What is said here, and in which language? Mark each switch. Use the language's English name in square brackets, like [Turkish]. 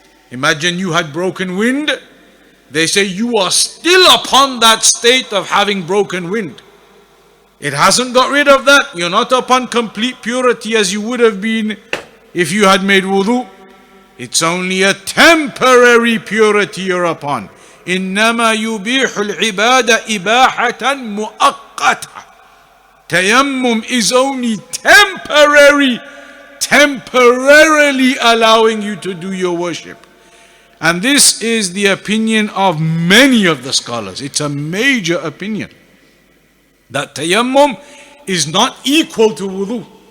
[English] Imagine you had broken wind. They say you are still upon that state of having broken wind. It hasn't got rid of that. You're not upon complete purity as you would have been if you had made wudu. It's only a temporary purity you're upon. [Arabic] إنما يبيح العبادة إباحة مؤقتة. [English] Tayammum is only temporarily allowing you to do your worship. And this is the opinion of many of the scholars. It's a major opinion that tayammum is not equal to wudu.